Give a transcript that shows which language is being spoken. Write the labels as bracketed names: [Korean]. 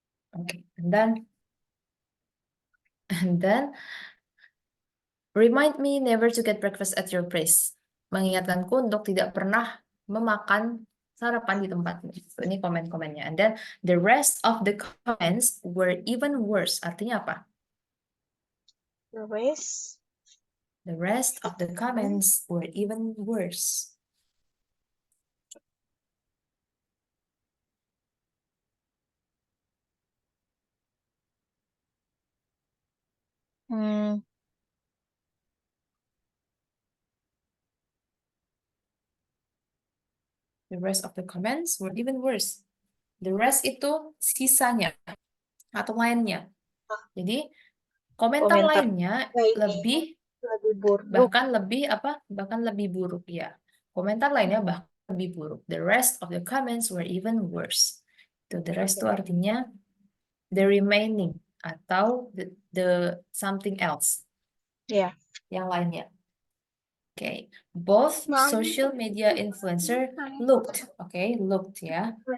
[English] Okay, and then remind me never to get breakfast at your place. [Indonesian] Mengingatkanku untuk tidak pernah memakan sarapan di tempatmu. [English] So, [Indonesian] ini komen-komennya. [English] And then the rest of the comments were even worse. [Indonesian] Artinya apa? [English] The rest. The rest of the comments were even worse. The rest of the comments were even worse. The rest [Indonesian] itu sisanya atau lainnya. Jadi komentar lainnya lebih buruk. Bahkan lebih buruk ya. Komentar lainnya bahkan lebih buruk. [English] The rest of the comments were even worse. The rest [Indonesian] itu artinya [English] the remaining [Indonesian] atau [English] the something else [Indonesian] Ya. yang lainnya. [English] Okay, both social media influencer looked [Indonesian] ya.